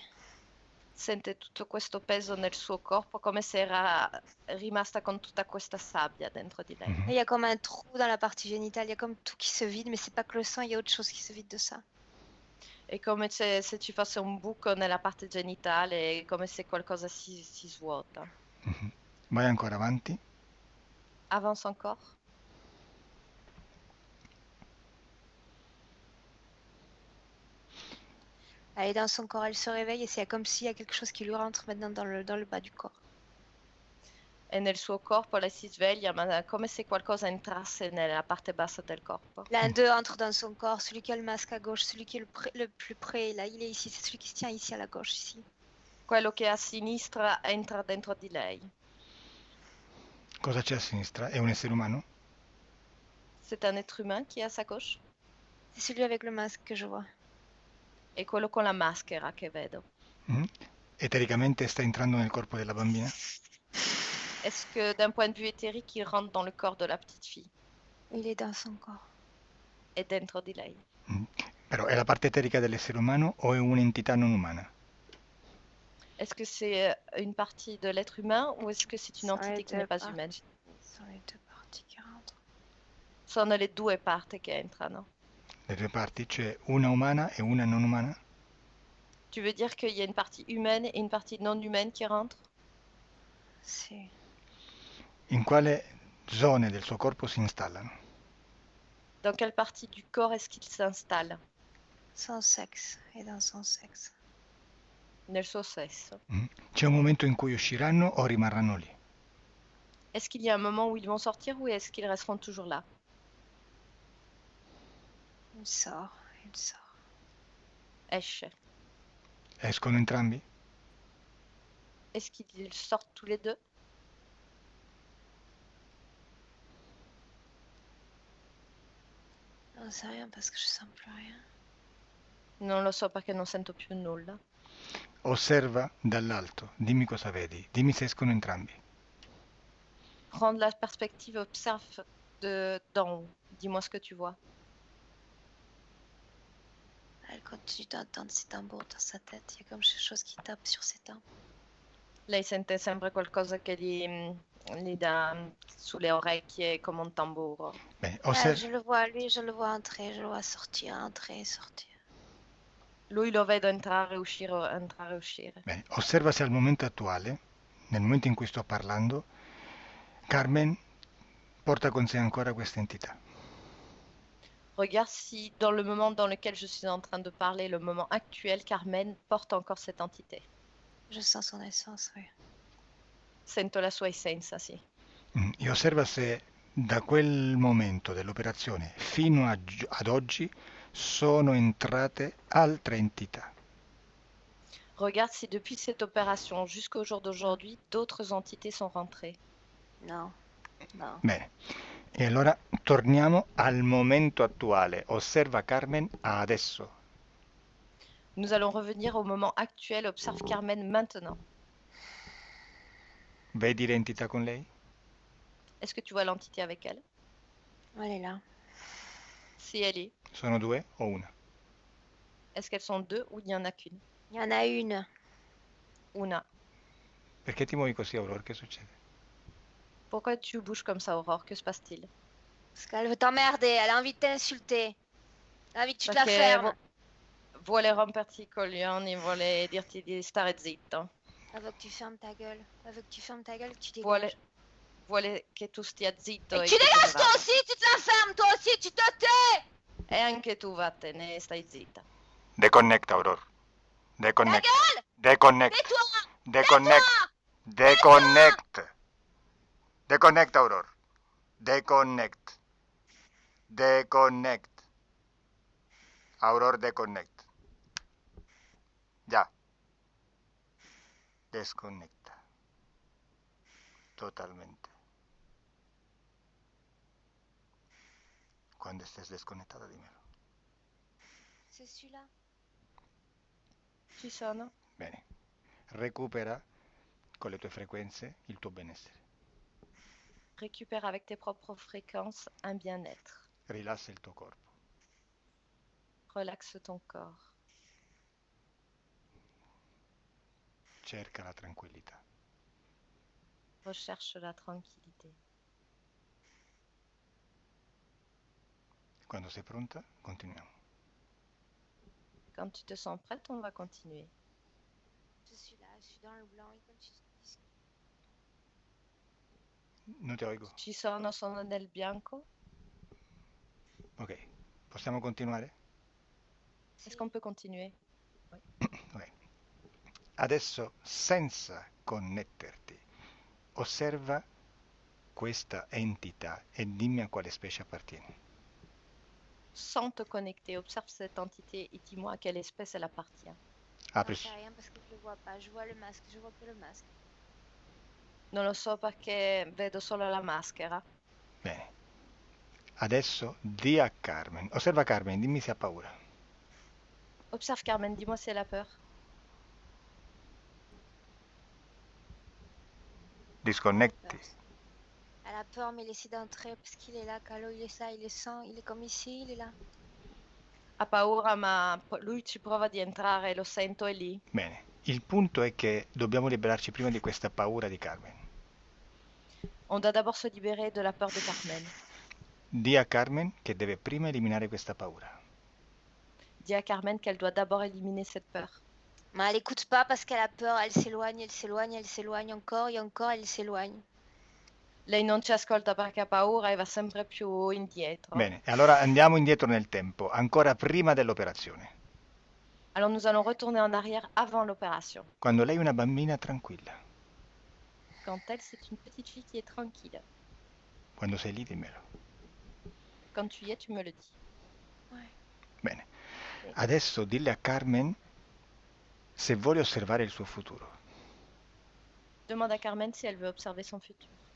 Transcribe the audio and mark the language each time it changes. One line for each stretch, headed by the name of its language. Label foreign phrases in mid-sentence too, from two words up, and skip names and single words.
Italian: Sente tutto questo peso nel suo corpo, come se era rimasta con tutta questa sabbia dentro di lei.
French: Là, il y a comme un trou dans la partie génitale, il y a comme tout qui se vide, mais c'est pas que le sang, il y a autre chose qui se vide de ça.
Italian: È come se ci fosse un buco nella parte genitale, è come se qualcosa si svuota. Mhm. Vai ancora avanti.
French: Avance encore. Elle est dans son corps, elle se réveille et c'est comme s'il y a quelque chose qui lui rentre maintenant dans le bas du corps.
Italian: E nel suo corpo lei si sveglia, ma è come se qualcosa entrasse nella parte bassa del corpo.
French: L'un d'eux entre dans son corps, celui qui a le masque à gauche, celui qui est le plus près, là, il est ici, c'est celui qui se tient ici à la gauche, ici.
Italian: Quello che è a sinistra entra dentro di lei. Cosa c'è a sinistra? È un essere umano?
French: C'est un être humain qui est à sa gauche. C'est celui avec le masque que je vois.
Italian: È quello con la maschera che vedo. Mhm. Etericamente sta entrando nel corpo della bambina?
French: Est-ce que d'un point de vue éthérique, il rentre dans le corps de la petite fille Il est dans son corps.
Italian: e dentro di lei? Mhm. Però è la parte eterica dell'essere umano o è un'entità non umana?
French: Est-ce que c'est une partie de l'être humain ou est-ce que c'est une Sur les entité qui deux n'est pas parties. humaine? Sur les deux parties qui rentrent.
Italian: Sono le due parti che entrano. Le due parti, cioè una umana e una non umana?
French: Tu veux dire qu'il y a une partie humaine et une partie non humaine qui rentrent?
Italian: Si. In quale zone del suo corpo si installano?
French: Dans quelle partie du corps est-ce qu'il s'installe? Son sexe est dans son sexe.
Italian: Nel suo sesso. Mhm. C'è un momento in cui usciranno o rimarranno lì?
French: Est-ce qu'il y a un moment où ils vont sortir ou est-ce qu'ils resteront toujours là? Il sort, il sort.
Italian: Esce. Escono entrambi?
French: Est-ce qu'ils sortent tous les deux? Non, c'est rien parce que je sens plus rien.
Italian: Non lo so perché non sento più nulla. Osserva dall'alto, dimmi cosa vedi, dimmi se escono entrambi.
French: Prends la perspective, observe d'en haut. Dis-moi ce que tu vois. Elle continue d'entendre ses tambours dans sa tête. Il y a comme quelque chose qui tape sur ses tempes.
Italian: Lei sente sempre qualcosa che gli dà sulle orecchie come un tamburo. Bene,
French: Je le vois, lui, je le vois entrer, je le vois sortir, entrer, sortir.
Italian: Lui lo vedo entrare e uscire, entrare e uscire. Bene, osserva se al momento attuale, nel momento in cui sto parlando, Carmen porta con sé ancora questa entità.
French: Regarde si dans le moment dans lequel je suis en train de parler, le moment actuel, Carmen porte encore cette entité. Je sens son essence, oui.
Italian: Sento la sua essenza, sì. E osserva se da quel momento dell'operazione fino ad oggi sono entrate altre entità.
French: Regarde si depuis cette opération jusqu'au jour d'aujourd'hui, d'autres entités sont rentrées.
Italian: No, no. Bene. E allora torniamo al momento attuale. Osserva Carmen adesso.
French: Nous allons revenir au moment actuel. Observe Carmen maintenant.
Italian: Vedi l'entità con lei?
French: Est-ce que tu vois l'entité avec elle? Elle est là. Si elle est.
Italian: Sono due o una?
French: Est-ce qu'elles sont deux ou il n'y en a qu'une? Il y en a une.
Italian: Una. Perché ti muovi così, Aurora? Che succede?
French: Pourquoi tu bouges comme ça, Aurore? Que se passe-t-il? Parce qu'elle veut t'emmerder, elle a envie de t'insulter. Elle a envie que tu te la
Italian: Perché
French: fermes.
Italian: vuole romperti i coglioni, vuole dirti di stare zitto.
French: Elle veut que tu fermes ta gueule. Elle veut que tu fermes ta gueule, que tu
Italian: Vuole,
French: dégages.
Italian: vuole che tu stia zitto
French: Et
Italian: e
French: tu
Italian: che te ne
French: dégages toi
Italian: vada.
French: aussi, tu te la fermes toi aussi, tu te tais.
Italian: E anche tu vattene e stai zitta.
Spanish: Deconnect, Aurora.
French: Ta
Spanish: Deconnect.
French: gueule.
Spanish: Deconnect.
French: Tais-toi.
Spanish: Deconnect. Deconnect. Deconnect, Aurora. Deconnect. Deconnect. Aurora, deconnect. Ya. Desconecta. Totalmente. Quando estés desconectada, dímelo.
French: C'est celui-là.
Italian: Ci sono? Bene. Recupera con le tue frequenze il tuo benessere.
French: Récupère avec tes propres fréquences un bien-être.
Italian: Rilassa il tuo corpo.
French: Relaxe ton corps.
Italian: Cerca la tranquillità.
French: Recherche la tranquillité.
Italian: Quando sei pronta, continuiamo.
French: Quand tu te sens prête, on va continuer. Je suis là, je suis dans le blanc. Et comme tu dis,
Spanish: Non ti oigo.
Italian: Ci sono nel bianco? Ok. Possiamo continuare?
French: Est-ce qu'on peut continuer?
Italian: Ok. Adesso, senza connetterti, osserva questa entità e dimmi a quale specie appartiene.
French: Sans te connecter, observe cette entité et dis-moi à quelle espèce elle appartient.
Italian: Apri.
French: j'en sais rien parce que je le vois pas. Je vois le masque, je vois que le masque.
Italian: Non lo so perché vedo solo la maschera. Bene. Adesso di a Carmen. Osserva Carmen, dimmi se ha paura.
French: Observe Carmen, dis-moi si elle a peur.
Italian: Disconnetti.
French: Elle a peur, mais il essaie d'entrer parce qu'il est là. Calo, il est ça, il est sans, il est comme ici, il est là.
Italian: Ha paura, ma lui ci prova di entrare, lo sento, è lì. Bene. Il punto è che dobbiamo liberarci prima di questa paura di Carmen.
French: On doit d'abord se libérer de la peur de Carmen.
Italian: Di a Carmen che deve prima eliminare questa paura.
French: Dis à Carmen qu'elle doit d'abord éliminer cette peur. Mais elle écoute pas parce qu'elle a peur. Elle s'éloigne, elle s'éloigne, elle s'éloigne encore et encore, elle s'éloigne.
Italian: Lei non ci ascolta perché ha paura e va sempre più indietro. Bene, e allora andiamo indietro nel tempo, ancora prima dell'operazione.
French: Alors nous allons retourner en arrière avant l'opération.
Italian: Quando lei è una bambina tranquilla.
French: Quand elle, c'est une petite fille qui est tranquille.
Italian: Quando sei lì, dimmelo.
French: Quand tu y es, tu me le dis. Ouais.
Italian: Bene. Adesso dille a Carmen se vuole osservare il suo futuro.
French: Demande à Carmen si elle veut observer son futur.